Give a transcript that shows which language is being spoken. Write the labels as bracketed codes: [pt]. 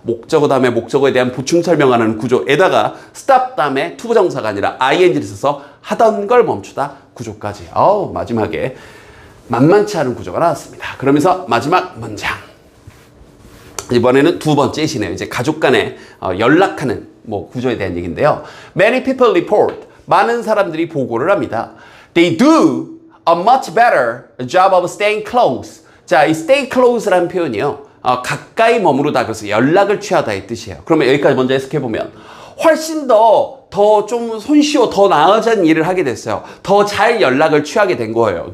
[ko] 목적어 다음에 목적어에 대한 보충 설명하는 구조에다가 stop 다음에 투부정사가 아니라 ing를 써서 하던 걸 멈추다 구조까지. 마지막에 만만치 않은 구조가 나왔습니다. 그러면서 마지막 문장. 이번에는 두 번째 시네요. 이제 가족 간에 연락하는 구조에 대한 얘기인데요. [en] Many people report. [ko] 많은 사람들이 보고를 합니다. [en] They do a much better job of staying close. [ko] 자, 이 stay close라는 표현이요. 가까이 머무르다. 그래서 연락을 취하다의 뜻이에요. 그러면 여기까지 먼저 해석해보면 훨씬 더 좀 손쉬워, 더 나아진 일을 하게 됐어요. 더 잘 연락을 취하게 된 거예요.